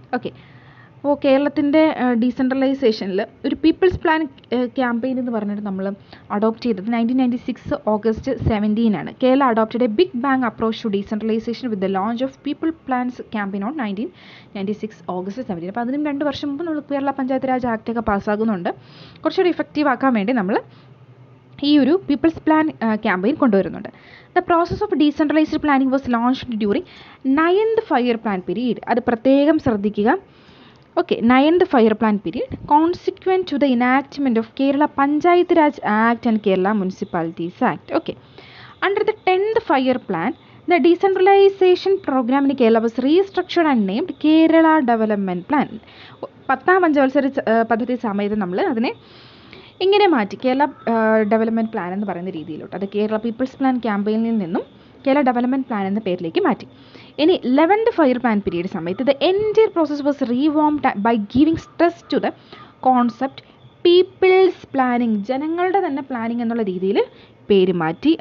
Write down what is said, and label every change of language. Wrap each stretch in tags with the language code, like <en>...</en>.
<ml>Okay, അപ്പോൾ കേരളത്തിൻ്റെ ഡീസെൻട്രലൈസേഷനിൽ ഒരു പീപ്പിൾസ് പ്ലാൻ ക്യാമ്പയിൻ എന്ന് പറഞ്ഞിട്ട് നമ്മൾ അഡോപ്റ്റ് ചെയ്തത്</ml> <en>1996 August 17 Kerala adopted a big bang approach to decentralization with the launch of people plans campaign on 1996 August 17.</en> <ml>അപ്പോൾ അതിനും 2 വർഷം മുമ്പ് നമ്മൾ കേരള പഞ്ചായത്ത് രാജ് ആക്റ്റൊക്കെ പാസ്സാകുന്നുണ്ട്. കുറച്ചുകൂടി ഇഫക്റ്റീവ് ആക്കാൻ വേണ്ടി നമ്മൾ ഈ ഒരു പീപ്പിൾസ് പ്ലാൻ ക്യാമ്പയിൻ കൊണ്ടുവരുന്നുണ്ട്.</ml> <en>The process of decentralized planning was launched during 9th 5-year plan period.</en> <ml>അത് പ്രത്യേകം ശ്രദ്ധിക്കുക.</ml> <en>Okay, 9th 5-year plan period, consequent to the enactment of Kerala Panchayat Raj Act and Kerala Municipalities Act. Okay, under the 10th 5-year plan, the decentralization program in Kerala was restructured and named Kerala Development Plan.</en> <ml>10th പഞ്ചവത്സര പദ്ധതി സമയത്ത് നമ്മൾ അതിനെ ഇങ്ങനെ മാറ്റി Kerala development plan എന്ന് പറയുന്ന രീതിയിലോട്ട്. അത് കേരള പീപ്പിൾസ് പ്ലാൻ ക്യാമ്പയിനിൽ നിന്നും കേരള ഡെവലപ്മെൻറ്റ് പ്ലാൻ എന്ന പേരിലേക്ക് മാറ്റി. ഇനി 11th 5-year plan പീരീഡ് സമയത്ത്</ml> <en>the entire process was revamped by giving stress to the concept people's planning,</en> <ml>ജനങ്ങളുടെ തന്നെ പ്ലാനിങ് എന്നുള്ള രീതിയിൽ പേര് മാറ്റി.</ml>